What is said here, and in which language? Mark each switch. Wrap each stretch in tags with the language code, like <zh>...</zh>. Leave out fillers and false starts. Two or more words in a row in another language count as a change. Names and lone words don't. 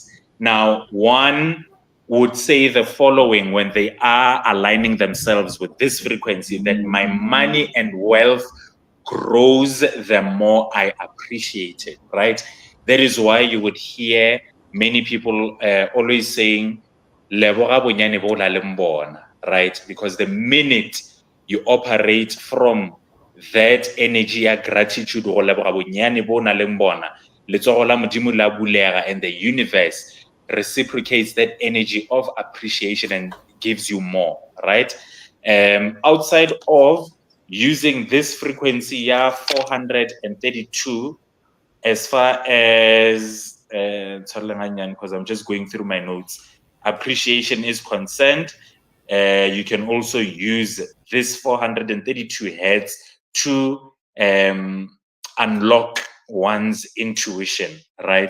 <en>Now, one would say the following when they are aligning themselves with this frequency, that my money and wealth grows the more I appreciate it, right? That is why you would hear many people always saying,</en> <tn>"Leboga bonyane bo la leng bona,"</tn> <en>right? Because the minute you operate from that energy of gratitude,</en> <tn>go leboga bonyane bo na leng bona, letsogo la Modimo la bulega,</tn> <en>and the universe reciprocates that energy of appreciation and gives you more, right? Outside of using this frequency, 432, as far as because I'm just going through my notes, appreciation is concerned, you can also use this 432 hertz to unlock one's intuition, right?</en>